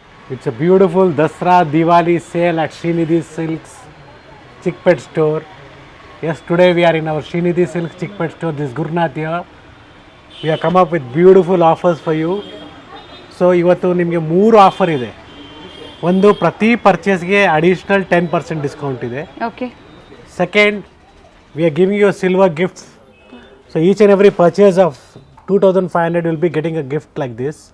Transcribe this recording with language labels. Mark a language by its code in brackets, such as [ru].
[en] It's a beautiful Dasra Diwali sale at Srinidhi Silks Chickpet store. Yes, today we are in our Srinidhi Silks Chickpet store. This is Gurnath here. We have come up with beautiful offers for you. [kn] So ಇವತ್ತು ನಿಮಗೆ 3 offer ಇದೆ. ಒಂದು ಪ್ರತಿ ಪರ್ಚೇಸ್ಗೆ additional 10% discount ಇದೆ. Okay. [en] Second, we are giving you silver gifts. So each and every purchase of 2500 will be getting a gift like this.